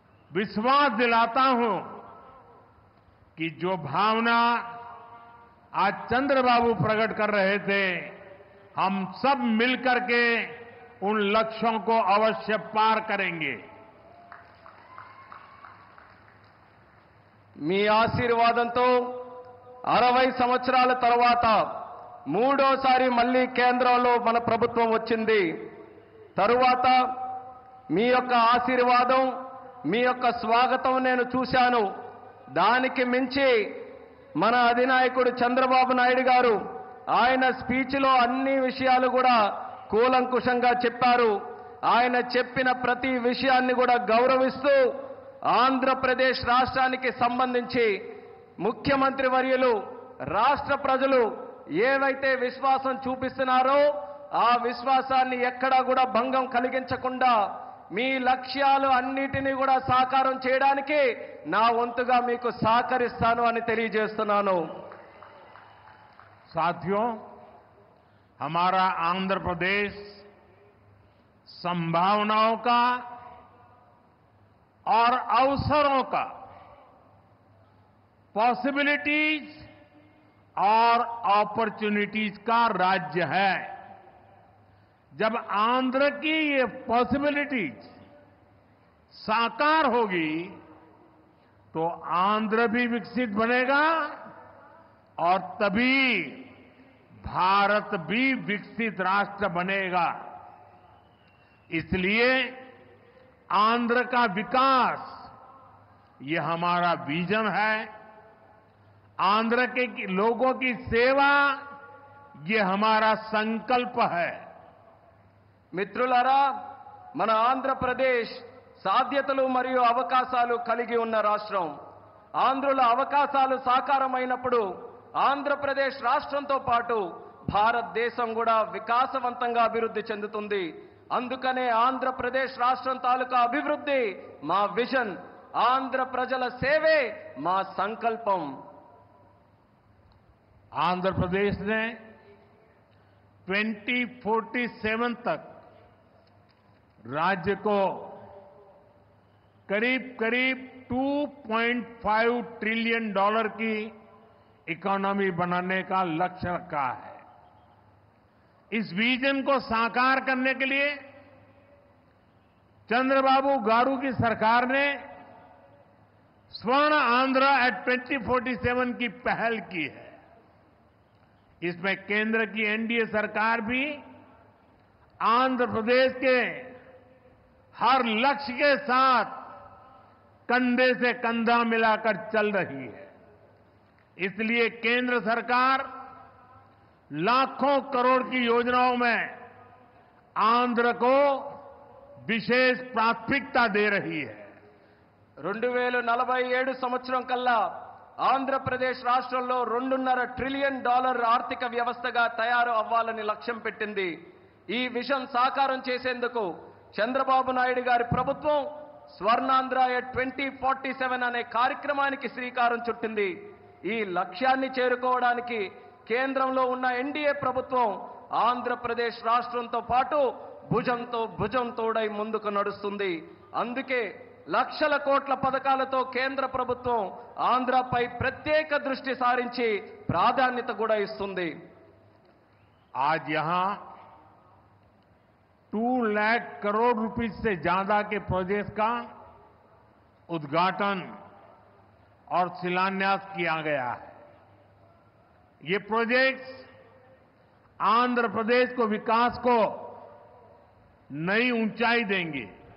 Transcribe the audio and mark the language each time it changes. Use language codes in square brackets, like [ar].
[hi] विश्वास दिलाता हूं कि जो भावना आज चंद्रबाबू प्रकट कर रहे थे, हम सब मिलकर के उन लक्ष्यों को अवश्य पार करेंगे। [te] మీ ఆశీర్వాదంతో 60 సంవత్సరాల తర్వాత మూడోసారి మళ్ళీ కేంద్రంలో మన ప్రభుత్వం వచ్చింది. తరువాత మీ యొక్క ఆశీర్వాదం, మీ యొక్క స్వాగతం నేను చూశాను. దానికి మించి మన అధినాయకుడు చంద్రబాబు నాయుడు గారు ఆయన స్పీచ్లో అన్ని విషయాలు కూడా కూలంకుషంగా చెప్పారు. ఆయన చెప్పిన ప్రతి విషయాన్ని కూడా గౌరవిస్తూ ఆంధ్రప్రదేశ్ రాష్ట్రానికి సంబంధించి ముఖ్యమంత్రి వర్యులు, రాష్ట్ర ప్రజలు ఏవైతే విశ్వాసం చూపిస్తున్నారో ఆ విశ్వాసాన్ని ఎక్కడా కూడా భంగం కలిగించకుండా మీ లక్ష్యాలు అన్నిటినీ కూడా సాకారం చేయడానికి నా వంతుగా మీకు సహకరిస్తాను అని తెలియజేస్తున్నాను. [hi] साथियों, हमारा आंध्र प्रदेश संभावनाओं का और अवसरों का, पॉसिबिलिटीज और अपॉर्चुनिटीज का राज्य है। जब आंध्र की ये पॉसिबिलिटीज साकार होगी तो आंध्र भी विकसित बनेगा और तभी भारत भी विकसित राष्ट्र बनेगा। इसलिए आंध्र का विकास ये हमारा विजन है। आंध्र के लोगों की सेवा ये हमारा संकल्प है। [te] మిత్రులారా, మన ఆంధ్రప్రదేశ్ సాధ్యతలు మరియు అవకాశాలు కలిగి ఉన్న రాష్ట్రం. ఆంధ్రుల అవకాశాలు సాకారమైనప్పుడు ఆంధ్రప్రదేశ్ రాష్ట్రంతో పాటు భారతదేశం కూడా వికాసవంతంగా అభివృద్ధి చెందుతుంది. అందుకనే ఆంధ్రప్రదేశ్ రాష్ట్రం తాలూకా అభివృద్ధి మా విజన్, ఆంధ్ర ప్రజల సేవే మా సంకల్పం. [hi] आंध्र प्रदेश ने 2047 तक राज्य को करीब करीब $2.5 ट्रिलियन की इकोनॉमी बनाने का लक्ष्य रखा है। इस विजन को साकार करने के लिए चंद्रबाबू गारू की सरकार ने स्वर्ण आंध्र एट 2047 की पहल की है। इसमें केंद्र की एनडीए सरकार भी आंध्र प्रदेश के हर लक्ष्य के साथ कंधे से कंधा मिलाकर चल रही है। इसलिए केंद्र सरकार लाखों करोड़ की योजनाओं में आंध्र को विशेष प्राथमिकता दे रही है। [te] 2047 సంవత్సరం కల్లా ఆంధ్రప్రదేశ్ రాష్ట్రంలో $2.5 ట్రిలియన్ ఆర్థిక వ్యవస్థగా తయారు అవ్వాలని లక్ష్యం పెట్టింది. ఈ విజన్ సాకారం చేసేందుకు చంద్రబాబు నాయుడు గారి ప్రభుత్వం స్వర్ణాంధ్ర 2047 అనే కార్యక్రమానికి శ్రీకారం చుట్టింది. ఈ లక్ష్యాన్ని చేరుకోవడానికి కేంద్రంలో ఉన్న ఎన్డీఏ ప్రభుత్వం ఆంధ్రప్రదేశ్ రాష్ట్రంతో పాటు భుజంతో భుజం తోడై ముందుకు నడుస్తుంది. అందుకే లక్షల కోట్ల పథకాలతో కేంద్ర ప్రభుత్వం ఆంధ్రపై ప్రత్యేక దృష్టి సారించి ప్రాధాన్యత కూడా ఇస్తుంది. [hi] आज यहां 2 लाख करोड़ रुपए से ज्यादा के प्रोजेक्ट का उद्घाटन और शिलान्यास किया गया है। ये प्रोजेक्ट्स आंध्र प्रदेश को विकास को नई ऊंचाई देंगे।